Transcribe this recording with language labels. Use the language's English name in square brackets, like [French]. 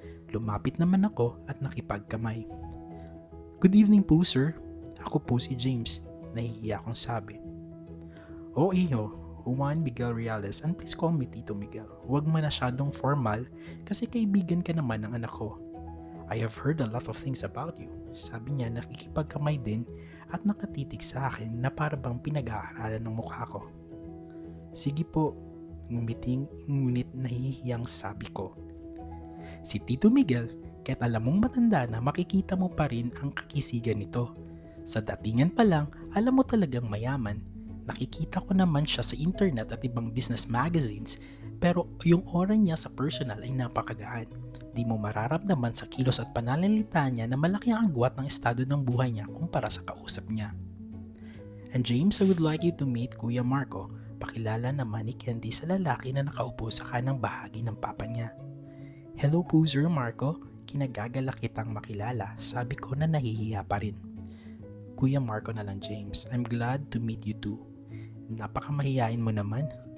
[Filipino] Lumapit naman ako at nakipagkamay. [English] Good evening [Filipino] po, sir. Ako po si James. Nahihiya akong sabi. Oh, iho. [English] Juan Miguel Reales and please call me Tito Miguel. [Filipino] Huwag masyadong formal kasi kaibigan ka naman ng anak ko. [English] I have heard a lot of things about you. [Filipino] Sabi niya nakikipagkamay din at nakatitig sa akin na para bang pinag-aaralan ng mukha ko. Sige po, ngunit nahihiyang sabi ko. Si Tito Miguel, kahit alam mong matanda na makikita mo pa rin ang kakisigan nito. Sa datingan pa lang, alam mo talagang mayaman. Nakikita ko naman siya sa internet at ibang business magazines pero yung aura niya sa personal ay napakagaan. Di mo mararamdaman sa kilos at pananalita niya na malaki ang agwat ng estado ng buhay niya kumpara sa kausap niya. [English] And James, I would like you to meet Kuya Marco. [Filipino] Pakilala naman ni Candy sa lalaki na nakaupo sa kanang bahagi ng papa niya. Hello po Sir Marco, kinagagala kitang makilala, sabi ko na nahihiya pa rin. Kuya Marco na lang James, [English] I'm glad to meet you too. [Filipino] Napakamahiyain mo naman.